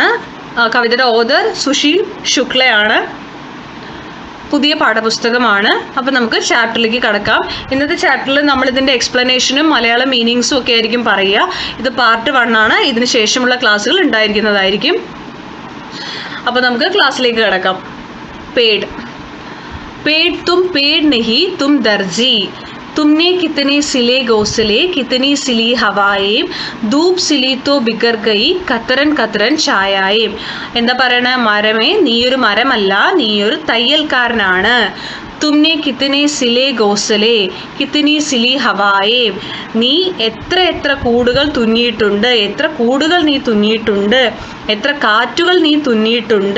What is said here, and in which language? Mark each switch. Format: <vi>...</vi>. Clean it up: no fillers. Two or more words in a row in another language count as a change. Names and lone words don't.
<ml>കവിതയുടെ ഓതർ സുശീൽ ശുക്ലയാണ്. പുതിയ പാഠപുസ്തകമാണ്. അപ്പോൾ നമുക്ക് ചാപ്റ്ററിലേക്ക് കടക്കാം. ഇന്നത്തെ ചാപ്റ്ററിൽ നമ്മളിതിൻ്റെ എക്സ്പ്ലനേഷനും മലയാളം മീനിങ്സും ഒക്കെ ആയിരിക്കും പറയുക. ഇത് പാർട്ട് 1 ആണ്. ഇതിന് ശേഷമുള്ള ക്ലാസ്സുകൾ ഉണ്ടായിരിക്കുന്നതായിരിക്കും. അപ്പോൾ നമുക്ക് ക്ലാസ്സിലേക്ക് കടക്കാം.</ml> <hi>पेड़ पेड़ तुम पेड़ नहीं तुम दर्जी, तुमने कितने सिले घोंसले कितनी सिली हवाएं, धूप सिली तो बिखर गई कतरन कतरन छायाएं.</hi> <ml>എന്താ പറയണ? മരമേ, നീയൊരു മരമല്ല, നീയൊരു തയ്യൽക്കാരനാണ്.</ml> <hi>तुमने कितने सिले घोंसले कितनी सिली हवाएं,</hi> <ml>നീ എത്ര കൂടുകൾ തുന്നിയിട്ടുണ്ട്, എത്ര കൂടുകൾ നീ തുന്നിയിട്ടുണ്ട്, എത്ര കാറ്റുകൾ നീ തുന്നിയിട്ടുണ്ട്.</ml>